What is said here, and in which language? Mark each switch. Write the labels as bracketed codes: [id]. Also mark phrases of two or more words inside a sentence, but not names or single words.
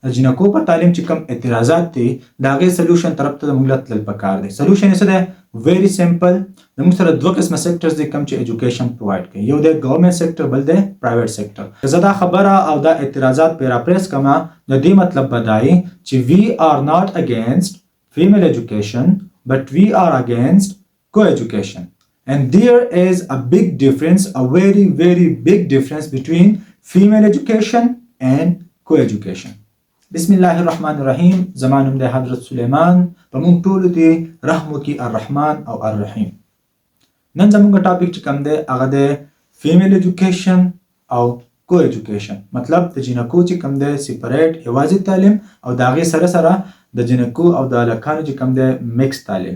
[ps] د جنکو په تعلیم چې کوم اعتراضات دي د هغې سلوشن طرف ته موږ له تلل پکار دی. سلوشن یې څه دی؟ [en] very simple. [ps] زموږ سره دوه قسمه سیکټرز دي کوم چې [en] education provide [ps] کوي. یو دی [en] government sector, [ps] بل دی [en] private sector. [ps] که زه دا خبره او دا اعتراضات پیراپریس کما د دې مطلب به دا وي چې [en] we are not against female education but we are against co-education. And there is a big difference, a very very big difference between female education and co-education. [ar] بسم الله الرحمن الرحیم. [ps] زمانم د حضرت سلیمان په مونږ ټولو دی رحم وکي الرحمن او الرحیم. نن زمونږ ټاپک چې کوم دی هغه دی [en] female education [ps] او [en] co-education. [ps] مطلب د جنکو چې کوم دی سیپریټ یوازې تعلیم او د هغې سره سره د جنکو او د هلکانو چې کوم دی میکس تعلیم.